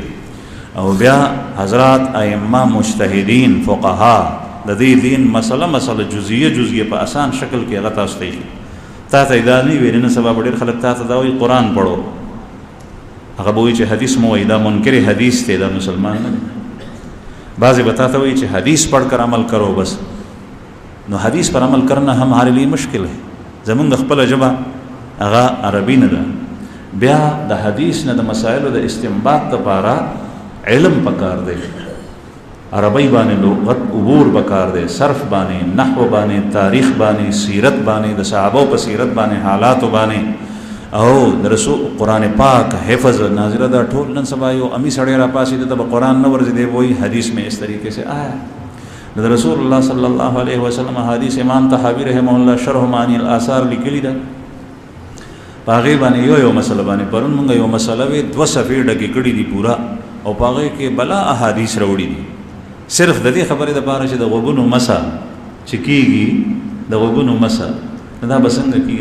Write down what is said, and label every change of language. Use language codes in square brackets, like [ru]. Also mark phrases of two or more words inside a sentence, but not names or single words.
[ps] او بیا حضرات ائمه مجتهدین فقها د دې دین مسله جزئیه په آسان شکل کې هغه تاسو ته ښیي. تا ته دا نه ویل نه سبا ډېر خلک تا ته دا وایي قرآن پړو، هغه به وایي چې حدیث مو وایي، دا منکر حدیث دی، دا مسلمان نه دی. بعض بتا تا وایي چې [ur] حدیث پڑھ کر عمل کرو بس. نو حدیث پر عمل کرنا ہمارے لیے مشکل ہے، [ps] زمونږ خپله ژبه هغه عربي نه ده. بیا د حدیث نه د مسایلو د استنباط دپاره علم پکار دی، عربی باندې لغت عبور پکار دی، صرف باندې، نحو باندې، تاریخ باندې، سیرت باندې، د صحابو په سیرت باندې، حالاتو باندې، او د رسول قرآن پاک حفظ ناظره دا ټول. نن سبا یو امی سړی را پاسېده ته به قرآن نه ورځي، دی وایي [ur] حدیث میں اس طریقے سے آیا. [ps] د رسول الله صلی الله علیه وسلم حدیث امام طحاوی رحمه الله شرح معانی الاثار لیکلی ده، په هغې باندې یو مسله باندې پرون مونږ یو مسله وې 2 صفحې ډکې کړي دي پوره، او په هغې کې بلا احادیث راوړي دي صرف د دې خبرې دپاره چې د غوږونو مسه چې کېږي، د غوږونو مسه دا به څنګه کېږي.